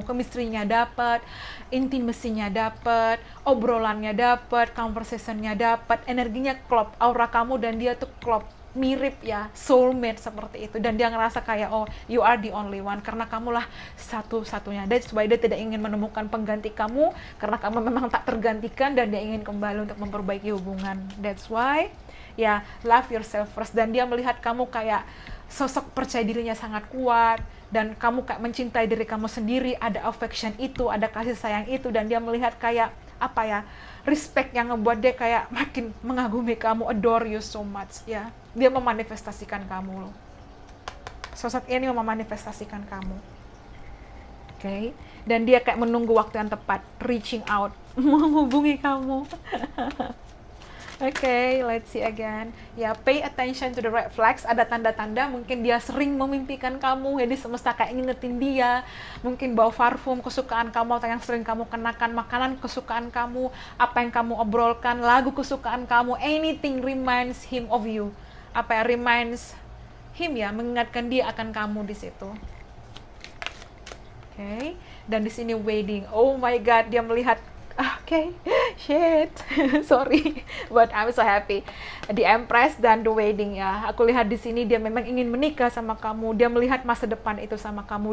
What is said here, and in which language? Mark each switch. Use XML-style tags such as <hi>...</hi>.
<id>Chemistry-nya dapat, intimacy-nya dapat, obrolannya dapat, conversation-nya dapat, energinya klop, aura kamu dan dia tuh klop, mirip ya, soulmate seperti itu. Dan dia ngerasa kayak,</id> <en>oh, you are the only one,</en> <id>karena kamulah satu-satunya.</id> <en>That's why</en> <id>dia tidak ingin menemukan pengganti kamu, karena kamu memang tak tergantikan, dan dia ingin kembali untuk memperbaiki hubungan.</id> <en>That's why ya, love yourself first.</en> <id>Dan dia melihat kamu kayak sosok percaya dirinya sangat kuat, dan kamu kayak mencintai diri kamu sendiri, ada affection itu, ada kasih sayang itu. Dan dia melihat kayak respect yang ngebuat dia kayak makin mengagumi kamu,</id> <en>adore you so much</en> <id>ya. Dia memanifestasikan kamu loh. Sosok ini memanifestasikan kamu. Oke. Dan dia kayak menunggu waktu yang tepat,</id> <en>reaching out,</en> <id>menghubungi kamu.</id> <en>Oke, let's see again. Ya, pay attention to the red flags.</en> <id>Ada tanda-tanda mungkin dia sering memimpikan kamu, jadi semesta kayak ngingetin dia. Mungkin bawa parfum kesukaan kamu atau yang sering kamu kenakan, makanan kesukaan kamu, apa yang kamu obrolkan, lagu kesukaan kamu,</id> <en>anything reminds him of you. Reminds him</en> <id>ya, mengingatkan dia akan kamu di situ. Oke. Dan di sini wedding.</id> <en>Oh my god,</en> <id>dia melihat</id> <en>shit, sorry, but I'm so happy. The Empress dan the wedding ya.</en> <id>Aku lihat di sini dia memang ingin menikah sama kamu. Dia melihat masa depan itu sama kamu.</id>